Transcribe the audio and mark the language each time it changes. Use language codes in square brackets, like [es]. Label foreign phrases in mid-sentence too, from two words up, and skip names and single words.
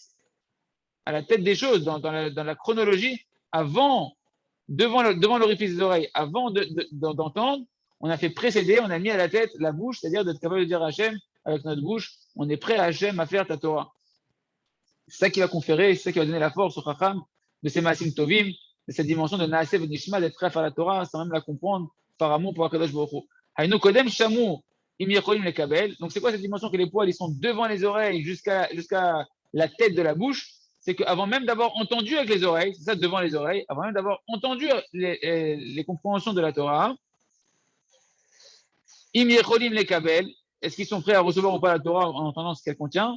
[fr] tête des choses, dans la chronologie, devant l'orifice des oreilles, avant d'entendre, on a fait précéder, on a mis à la tête la bouche, c'est-à-dire d'être capable de dire à Hachem, avec notre bouche, on est prêt à Hachem à faire ta Torah. C'est ça qui va conférer, c'est ça qui va donner la force au Chacham de ces [he] מעשים טובים, [fr] de cette dimension de [he] נעשה ונשמע, [fr] d'être prêt à faire la Torah sans même la comprendre par amour pour [he] הקדוש ברוך הוא. היינו קודם שמעו אם יכולים לקבל. [fr] Donc c'est quoi cette dimension que les poils ils sont devant les oreilles jusqu'à la tête de la bouche? C'est qu'avant même d'avoir entendu avec les oreilles, c'est ça devant les oreilles, avant même d'avoir entendu les compréhensions de la Torah, [he] אם יכולים לקבל, [fr] est-ce qu'ils sont prêts à recevoir ou pas la Torah en entendant ce qu'elle contient?